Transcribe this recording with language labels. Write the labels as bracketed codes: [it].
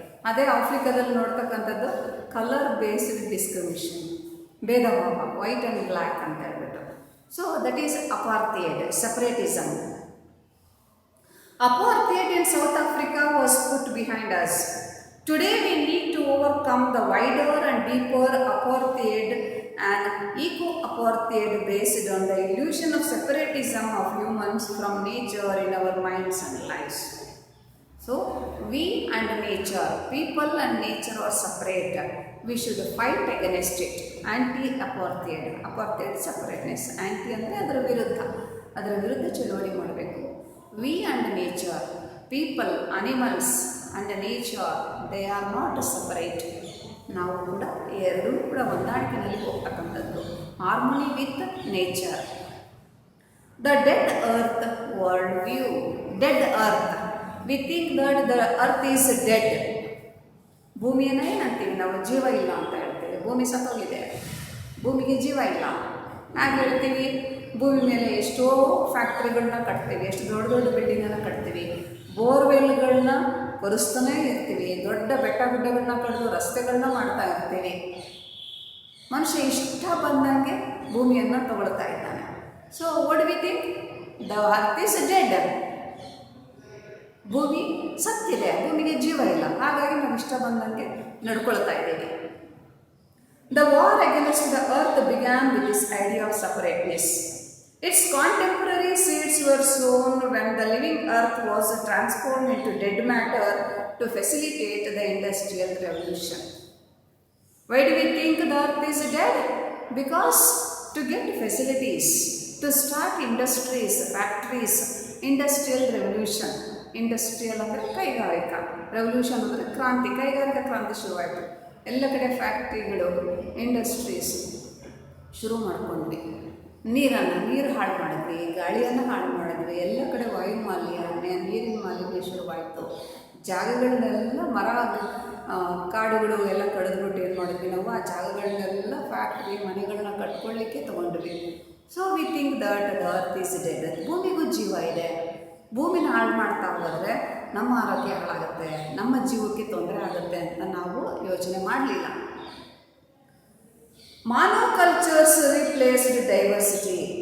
[kn] ಅದೇ ಆಫ್ರಿಕಾದಲ್ಲಿ ನೋಡ್ತಕ್ಕಂಥದ್ದು colour based discrimination, ಭೇದ ಭಾವ, ವೈಟ್ ಆ್ಯಂಡ್ ಬ್ಲ್ಯಾಕ್ ಅಂತ ಹೇಳ್ಬಿಟ್ಟು. [en] So that is apartheid, separatism. Apartheid in South Africa was put behind us. Today we need to overcome the wider and deeper apartheid and eco-apartheid based on the illusion of separatism of humans from nature in our minds and lives. So we and nature, people and nature are separate. We should fight against it. Anti-apartheid, apartheid separateness. [kn] Anti ಅಂದರೆ ಅದರ ವಿರುದ್ಧ ಚಳುವಳಿ ಮಾಡಬೇಕು. [en] We and nature, people, animals and nature, they are not separate. [kn] ನಾವು ಕೂಡ ಎರಡೂ ಕೂಡ ಹೊಂದಾಣಿಕೆಯಲ್ಲಿ ಹೋಗ್ತಕ್ಕಂಥದ್ದು. [en] Harmony with nature. The dead earth world view. Dead earth, we think that the earth is dead. [kn] ಭೂಮಿಯನ್ನು ಏನಂತೀವಿ ನಾವು? ಜೀವ ಇಲ್ಲ ಅಂತ ಹೇಳ್ತೀವಿ. ಭೂಮಿ ಸತ್ತೋಗಿದೆ, ಭೂಮಿಗೆ ಜೀವ ಇಲ್ಲ. ಹಾಗೆ ಹೇಳ್ತೀವಿ. ಭೂಮಿ ಮೇಲೆ ಎಷ್ಟೋ ಫ್ಯಾಕ್ಟ್ರಿಗಳನ್ನ ಕಟ್ತೀವಿ, ಎಷ್ಟು ದೊಡ್ಡ ದೊಡ್ಡ ಬಿಲ್ಡಿಂಗನ್ನು ಕಟ್ತೀವಿ, ಬೋರ್ವೆಲ್ಗಳನ್ನ ಕೊರೆಸ್ತಾನೇ ಇರ್ತೀವಿ, ದೊಡ್ಡ ಬೆಟ್ಟ ಗುಡ್ಡಗಳನ್ನ ಕಡಿದು ರಸ್ತೆಗಳನ್ನ ಮಾಡ್ತಾ ಇರ್ತೀವಿ. ಮನುಷ್ಯ ಇಷ್ಟ ಬಂದಂಗೆ ಭೂಮಿಯನ್ನು ತಗೊಳ್ತಾ ಇದ್ದಾನೆ. [en] So what we think? The earth is dead. [kn] ಭೂಮಿ ಸತ್ತಿದೆ, ಭೂಮಿಗೆ ಜೀವ ಇಲ್ಲ. ಹಾಗಾಗಿ ನಾವು ಇಷ್ಟ ಬಂದಂಗೆ ನಡ್ಕೊಳ್ತಾ ಇದ್ದೀವಿ. [en] The war against the earth began with this idea of separateness. Its contemporary seeds were sown when the living earth was transformed into dead matter to facilitate the Industrial Revolution. Why do we think the earth is dead? Because to get facilities, to start industries, factories, Industrial Revolution. [kn] Industrial ಅಂದರೆ ಕೈಗಾರಿಕಾ, revolution ಅಂದರೆ ಕ್ರಾಂತಿ, ಕೈಗಾರಿಕಾ ಕ್ರಾಂತಿ ಶುರುವಾಯಿತು. ಎಲ್ಲ ಕಡೆ ಫ್ಯಾಕ್ಟ್ರಿಗಳು, industries ಶುರು ಮಾಡ್ಕೊಂಡ್ವಿ. ನೀರು ಹಾಳು ಮಾಡಿದ್ವಿ, ಗಾಳಿಯನ್ನು ಹಾಳು ಮಾಡಿದ್ವಿ, ಎಲ್ಲ ಕಡೆ ವಾಯು ಮಾಲಿನ್ಯ, ನೀರಿನ ಮಾಲಿನ್ಯ ಶುರುವಾಯಿತು. ಜಾಗಗಳನ್ನೆಲ್ಲ ಮರ ಕಾಡುಗಳು ಎಲ್ಲ ಕಡಿದ್ಬಿಟ್ಟು ಏನು ಮಾಡಿದ್ವಿ ನಾವು? ಆ ಜಾಗಗಳನ್ನೆಲ್ಲ ಫ್ಯಾಕ್ಟ್ರಿ, ಮನೆಗಳನ್ನ ಕಟ್ಕೊಳ್ಳಿಕ್ಕೆ ತೊಗೊಂಡ್ವಿ. [en] So we think that the earth is dead. [kn] ಭೂಮಿಗೂ ಜೀವ ಇದೆ. ಭೂಮಿನ ಹಾಳು ಮಾಡ್ತಾ ಹೋದರೆ ನಮ್ಮ ಆರೋಗ್ಯ ಹಾಳಾಗುತ್ತೆ, ನಮ್ಮ ಜೀವಕ್ಕೆ ತೊಂದರೆ ಆಗುತ್ತೆ ಅಂತ ನಾವು ಯೋಚನೆ ಮಾಡಲಿಲ್ಲ. [en] Monocultures replaced diversity.